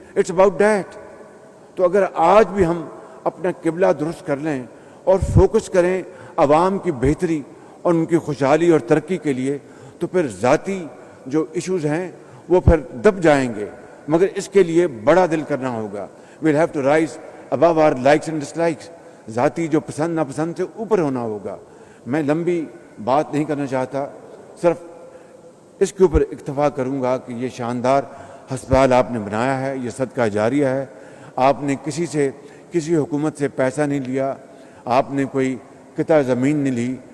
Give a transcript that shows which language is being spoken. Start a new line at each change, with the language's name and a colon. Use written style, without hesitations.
English: It's about that.
Urdu: تو اگر آج بھی ہم اپنا قبلہ درست کر لیں اور فوکس کریں عوام کی بہتری اور ان کی خوشحالی اور ترقی کے لیے, تو پھر ذاتی جو ایشوز ہیں وہ پھر دب جائیں گے, مگر اس کے لیے بڑا دل کرنا ہوگا.
English: we'll have to rise above our likes and dislikes.
Urdu: ذاتی جو پسند ناپسند سے اوپر ہونا ہوگا. میں لمبی بات نہیں کرنا چاہتا, صرف اس کے اوپر اکتفا کروں گا کہ یہ شاندار ہسپتال آپ نے بنایا ہے، یہ صدقہ جاریہ ہے. آپ نے کسی حکومت سے پیسہ نہیں لیا، آپ نے کوئی قطع زمین نہیں لی.